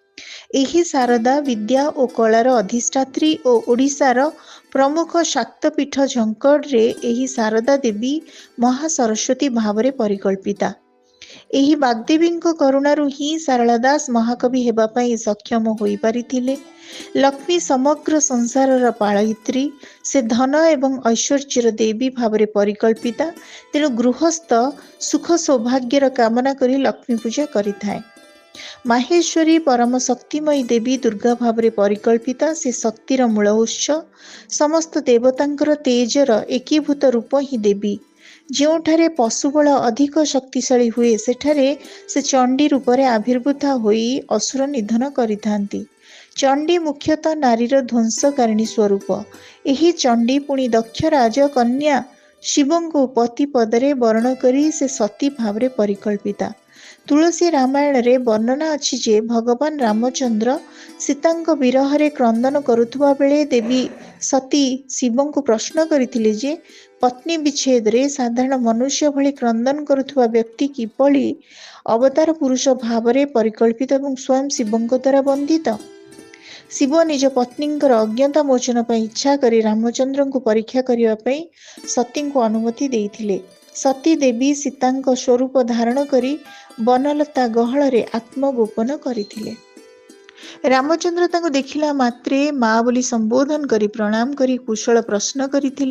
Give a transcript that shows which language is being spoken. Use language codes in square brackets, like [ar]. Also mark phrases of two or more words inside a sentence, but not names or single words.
[or] ଏହି ଶାରଦା ବିଦ୍ୟା ଓ କଳାର ଅଧିଷ୍ଠାତ୍ରୀ ଓ ଓଡ଼ିଶାର ପ୍ରମୁଖ ଶାକ୍ତପୀଠ ଝଙ୍କଡ଼ ରେ ଏହି ଶାରଦା ଦେବୀ ମହାସରସ୍ୱତୀ ଭାବରେ ପରିକଳ୍ପିତା। ଏହି ବାଗଦେବୀଙ୍କ କରୁଣାରୁ ହିଁ ସାରଳା ଦାସ ମହାକବି ହେବା ପାଇଁ ସକ୍ଷମ ହୋଇ ପାରିଥିଲେ। ଲକ୍ଷ୍ମୀ ସମଗ୍ର ସଂସାରର ପାଳୟିତ୍ରୀ। ସେ ଧନ ଏବଂ ଐଶ୍ୱର୍ଯ୍ୟର ଦେବୀ ଭାବରେ ପରିକଳ୍ପିତା। ତେଣୁ ଗୃହସ୍ଥ ସୁଖ ସୌଭାଗ୍ୟର କାମନା କରି ଲକ୍ଷ୍ମୀ ପୂଜା କରିଥାଏ। ମାହେଶ୍ୱରୀ ପରମ ଶକ୍ତିମୟୀ ଦେବୀ ଦୁର୍ଗା ଭାବରେ ପରିକଳ୍ପିତା। ସେ ଶକ୍ତିର ମୂଳ ଉତ୍ସ। ସମସ୍ତ ଦେବତାଙ୍କର ତେଜର ଏକୀଭୂତ ରୂପ ହିଁ ଦେବୀ। ଯେଉଁଠାରେ ପଶୁବଳ ଅଧିକ ଶକ୍ତିଶାଳୀ ହୁଏ ସେଠାରେ ସେ ଚଣ୍ଡୀ ରୂପରେ ଆବିର୍ଭୂତ ହୋଇ ଅସୁର ନିଧନ କରିଥାନ୍ତି। ଚଣ୍ଡୀ ମୁଖ୍ୟତଃ ନାରୀର ଧ୍ୱଂସକାରିଣୀ ସ୍ୱରୂପ। ଏହି ଚଣ୍ଡୀ ପୁଣି ଦକ୍ଷ ରାଜ କନ୍ୟା ଶିବଙ୍କୁ ପତି ପଦରେ ବରଣ କରି ସେ ସତୀ ଭାବରେ ପରିକଳ୍ପିତା। ତୁଳସୀ ରାମାୟଣରେ ବର୍ଣ୍ଣନା ଅଛି ଯେ ଭଗବାନ ରାମଚନ୍ଦ୍ର ସୀତାଙ୍କ ବିରହରେ କ୍ରନ୍ଦନ କରୁଥିବା ବେଳେ ଦେବୀ ସତୀ ଶିବଙ୍କୁ ପ୍ରଶ୍ନ କରିଥିଲେ ଯେ ପତ୍ନୀ ବିଚ୍ଛେଦ ରେ ସାଧାରଣ ମନୁଷ୍ୟ ଭଳି କ୍ରନ୍ଦନ କରୁଥିବା ବ୍ୟକ୍ତି କିପରି ଅବତାର ପୁରୁଷ ଭାବ ରେ ପରିକଳ୍ପିତ ଓ ସ୍ୱୟଂ ଶିବଙ୍କ ଦ୍ୱାରା ବନ୍ଦିତ। ଶିବ ନିଜ ପତ୍ନୀଙ୍କର ଅଜ୍ଞତା ମୋଚନ ପାଇଁ ଇଚ୍ଛା କରି ରାମଚନ୍ଦ୍ରଙ୍କୁ ପରୀକ୍ଷା କରିବା ପାଇଁ ସତୀଙ୍କୁ ଅନୁମତି ଦେଇଥିଲେ। ସତୀ ଦେବୀ ସୀତାଙ୍କ ସ୍ୱରୂପ ଧାରଣ କରି ବନଲତା ଗହଳରେ ଆତ୍ମଗୋପନ କରିଥିଲେ। ରାମଚନ୍ଦ୍ର ତାଙ୍କୁ ଦେଖିଲା ମାତ୍ରେ ମା ବୋଲି ସମ୍ବୋଧନ କରି ପ୍ରଣାମ କରି କୁଶଳ ପ୍ରଶ୍ନ କରିଥିଲେ।